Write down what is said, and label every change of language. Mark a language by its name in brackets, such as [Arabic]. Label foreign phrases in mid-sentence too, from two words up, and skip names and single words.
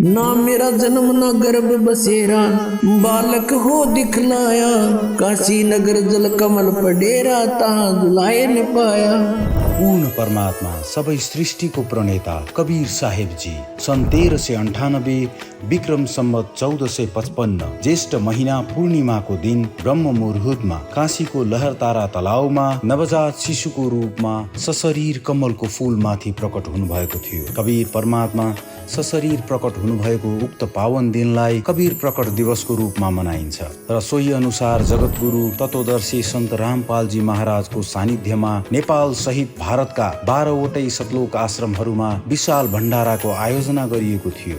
[Hindi] ना मेरा जन्म ना गर्भ बसेरा, बालक हो दिखलाया, काशी नगर जल कमल पडेरा, ता दुलाए न पाया। [Nepali] पूर्ण परमात्मा सबै सृष्टिको प्रणेता कबीर साहेब जी सन् 1398 विक्रम सम्वत 1455 ज्येष्ठ महिना पूर्णिमाको दिन ब्रह्म मुहुर्तमा काशीको लहरतारा तलाउमा नवजात शिशुको रूपमा सशरीर कमलको फूलमाथि प्रकट हुनुभएको थियो। कबीर परमात्मा सशरीर प्रकट हुनुभएको उक्त पावन दिनलाई कबीर प्रकट दिवसको रूपमा मनाइन्छ र सोही अनुसार जगतगुरु तत्वदर्शी सन्त रामपालजी महाराजको सानिध्यमा नेपाल सहित भारतका 12वटै सतलोक आश्रमहरूमा विशाल भण्डाराको आयोजना गरिएको थियो।